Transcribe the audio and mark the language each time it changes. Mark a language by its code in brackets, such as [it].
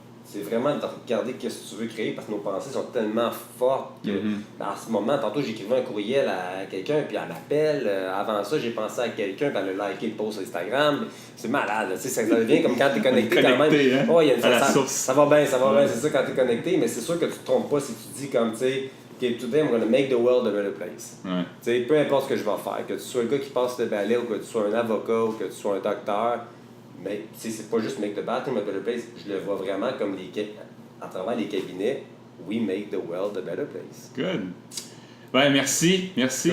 [fr] c'est vraiment de regarder qu'est-ce que tu veux créer parce que nos pensées sont tellement fortes que à ce moment, tantôt j'écrivais un courriel à quelqu'un puis elle m'appelle. Avant ça, j'ai pensé à quelqu'un puis elle a liké le post Instagram. C'est malade, ça devient comme quand tu es connecté quand même. Hein? Oh, y a une à la source. Ça va bien, c'est ça quand tu es connecté, mais c'est sûr que tu te trompes pas si tu dis comme tu sais. [en] Okay, today I'm going to make the world a better place. [fr] Ouais. Peu importe ce que je vais faire, que tu sois le gars qui passe le balai ou que tu sois un avocat ou que tu sois un docteur. Mais c'est pas juste [en] make the bathroom a better place, [fr] je le vois vraiment comme à travers les cabinets, [en] we make the world a better place. Good. [fr] Ben, merci. [en] Cool,